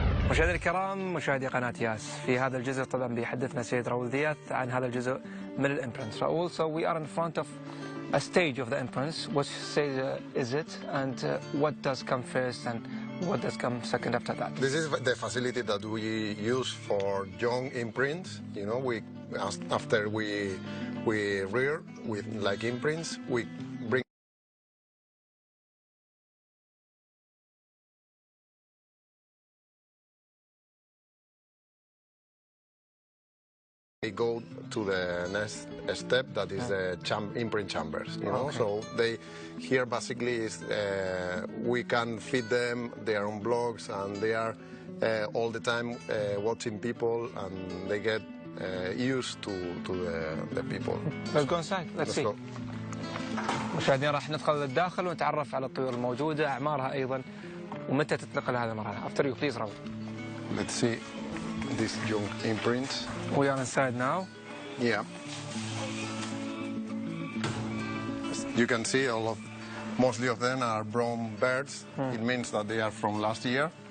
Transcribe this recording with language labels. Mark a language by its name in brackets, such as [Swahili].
[Arabic] مشاهدينا الكرام، مشاهدي قناة ياس، في هذا الجزء طبعا بيحدثنا سيد راؤول ذياث عن هذا الجزء من الامبرنس. [English] Raoul, so we are in front of a stage of the imprints. Which stage is it, and what does come first and what does come second after that? This is the facility that we use for young imprints. You know, after we rear with like imprints, we bring. We go to the next step, that is the imprint chambers, you know. Okay. So here basically is we can feed them their own blogs, and they are all the time watching people, and they get used to the people. Let's go inside. Let's see. [Arabic] مشاهدينا راح ندخل للداخل ونتعرف على الطيور الموجودة، أعمارها أيضا، ومتى تتنقل هذه المرحلة. [English] After you, please, Raul. Let's see these young imprints. We are inside now. Yeah. You can see mostly of them are brown birds. It means that they are from last year.